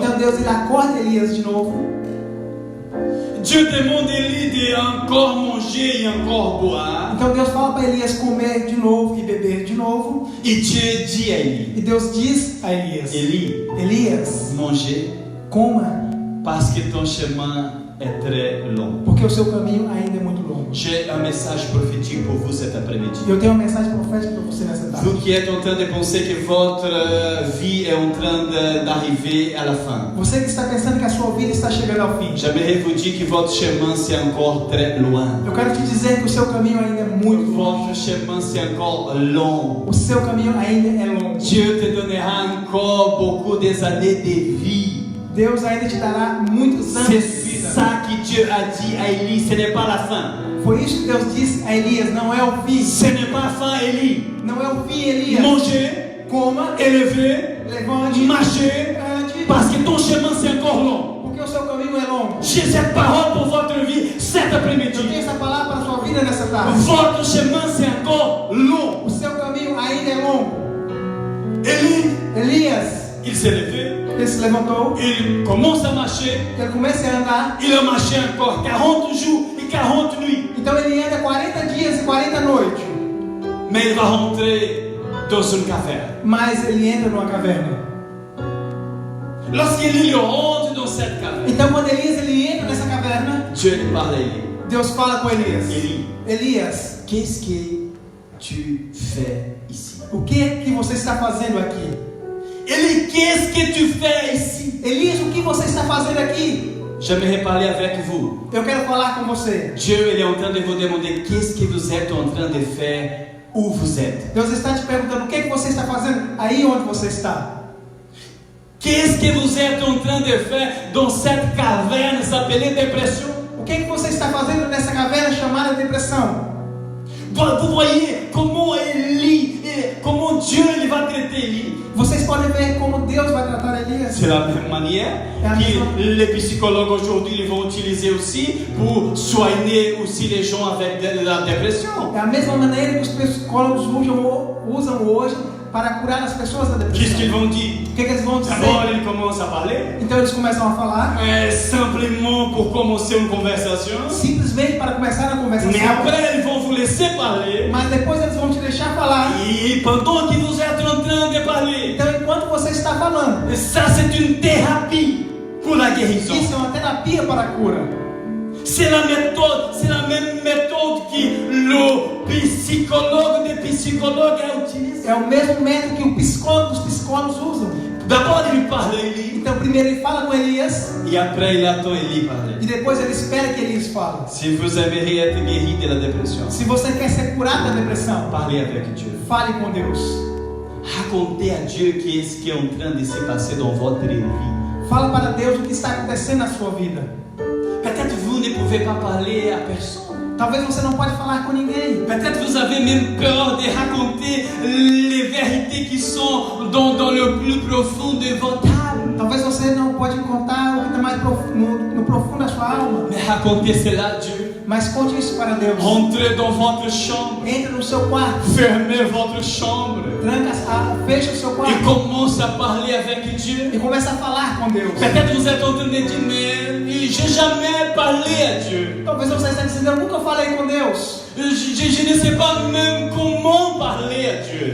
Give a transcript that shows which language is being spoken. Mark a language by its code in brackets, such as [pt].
[pt] Então Deus, ele acorda Elias de novo. [fr] Dieu demande à Élie de encore manger et encore boire. [pt] Então Deus fala para Elias comer de novo e beber de novo. [fr] Et Dieu dit à Élie, [pt] E Deus diz a Elias, [fr] Élie, [pt] Elias, [fr] manger [pt] coma, [fr] parce que ton chemin est très long. [pt] porque o seu caminho ainda é muito longo. [fr] J'ai un message prophétique pour vous cet après-midi. [pt] E eu tenho uma mensagem profética para você nessa tarde. [fr] Vous qui êtes en train de penser que votre vie est en train d'arriver à la fin, [pt] Você que está pensando que a sua vida está chegando ao fim, [fr] j'aimerais vous dire que votre chemin c'est encore très loin. [pt] eu quero te dizer que o seu caminho ainda é muito longe. [fr] Votre chemin c'est encore long. [pt] O seu caminho ainda é longo. [fr] Dieu te donnera encore beaucoup des années de vie. [pt] Deus ainda te dará muitos anos de [fr] C'est [pt] vida. [fr] ça que Dieu a dit à Élie, ce n'est pas la fin. [pt] Foi isso que Deus disse a Elias, não é o fim. [fr] Ce n'est pas la fin, Élie. [pt] Não é o fim, Elias. [fr] Manger, [pt] Coma, [fr] élever, [pt] levante, [fr] marcher, [pt] ande, [fr] parce que ton chemin c'est encore long. [pt] porque o seu caminho é longo. [fr] J'ai cette parole pour votre vie cet [pt] Eu [fr] après-midi. [pt] tenho essa palavra para a sua vida nessa tarde. [fr] Votre chemin c'est encore long. [pt] O seu caminho ainda é longo. [fr] Élie, [pt] Elias, [fr] il s'est levé, [pt] ele se levantou, [fr] il commence à marcher, [pt] ele começa a andar. [fr] il a marché encore 40 jours et 40 nuits. [pt] Então ele anda 40 dias e 40 noites. [fr] Mais il va rentrer dans une caverne. [pt] Mas ele entra numa caverna. [fr] Lorsqu'Élie rentre dans cette caverne, [pt] Então quando Elias ele entra nessa caverna, [fr] Dieu lui parle à Élie. [pt] Deus fala com Elias. [fr] Élie, [pt] Elias, [fr] qu'est-ce que tu fais ici? [pt] o que você está fazendo aqui? [fr] Élie, qu'est-ce que tu fais ici? [pt] Elias, o que você está fazendo aqui? [fr] J'aimerais parler avec vous. [pt] Eu quero falar com você. [fr] Dieu il est en train de vous demander qu'est-ce que vous êtes en train de faire où vous êtes. [pt] Deus está te perguntando o que você está fazendo aí onde você está. [fr] Qu'est-ce que vous êtes en train de faire dans cette caverne s'appelée dépression? [pt] O que você está fazendo nessa caverna chamada depressão? [fr] Vous voyez comment Élie, comment Dieu il va traiter Élie. [pt] Vocês podem ver como Deus vai tratar Elias. [fr] C'est la même manière que les psychologues aujourd'hui ils vont utiliser aussi pour soigner aussi les gens avec de la dépression. [pt] É a mesma maneira que os psicólogos usam hoje para curar as pessoas da [fr] Qu'est-ce qu'ils [pt] depressão. [fr] vont dire? [pt] O que eles vão dizer? [fr] D'abord ils commencent à parler, [pt] Então eles começam a falar, [fr] simplement pour commencer une conversation. [pt] simplesmente para começar a [fr] Mais [pt] conversação. [fr] après ils vont vous laisser parler. [pt] Mas depois eles vão te deixar falar. [fr] Et pendant que vous êtes en train de parler, [pt] Então enquanto você está falando, [fr] ça c'est une thérapie pour la guérison. [pt] isso é uma terapia para a cura. [fr] C'est la même méthode que le psychologue des psychologues a utilisé. [pt] É o mesmo método que o psicólogo dos psicólogos usam. [fr] D'abord il parle à Élie, [pt] Então primeiro ele fala com Elias [fr] et après il attend Élie parler. [pt] e depois ele espera que Elias fale. [fr] Si vous aimeriez être guéri de la dépression, [pt] Se você quer ser curado da depressão, [fr] parlez avec Dieu. [pt] fale com Deus. [fr] Racontez à Dieu qu'est-ce qui est en train de se passer dans votre vie. [pt] Fala para Deus o que está acontecendo na sua vida. [fr] Peut-être vous ne pouvez pas parler à personne. [pt] Talvez você não pode falar com ninguém. [fr] Peut-être vous avez même peur de raconter les vérités qui sont dans le plus profond de votre âme. [pt] Talvez você não pode contar o que está mais no profundo da sua alma. [fr] Mais racontez cela à Dieu. [pt] Mas conte isso para Deus. [fr] Entrez dans votre chambre. [pt] Entre no seu quarto. [fr] Fermez votre chambre. [pt] Fecha o seu [fr] Et [pt] quarto. [fr] commence à parler avec Dieu. [pt] E começa a falar com Deus. [fr] Peut-être vous êtes en train de dire, mais j'ai jamais parlé à Dieu. [pt] Talvez você esteja dizendo, eu nunca falei com Deus. [fr] Je ne sais pas même comment parler à Dieu.